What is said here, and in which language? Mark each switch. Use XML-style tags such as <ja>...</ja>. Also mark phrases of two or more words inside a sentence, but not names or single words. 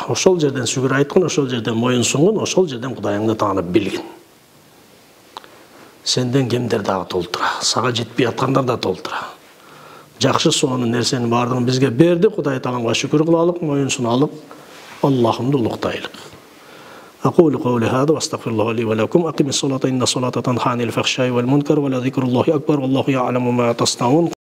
<ky>Ошол жерден шүгүр айткын, ошол жерден моюн сунгун, ошол жерден Кудайыңды таанып билгин. Сенден кемдер дагы толтура, сага жетпей аткандар да толтура. Жакшы сонун нерсени бардыгын бизге берди, Кудай Тааламга шүкүр кылалык, моюн суналык, Аллахымды улуктайлык.</ky> <ar>أقول قولي هذا وأستغفر الله لي ولكم. أقم الصلاة إن الصلاة تنهى عن الفحشاء والمنكر ولذكر الله أكبر والله يعلم ما تصنعون.</ar>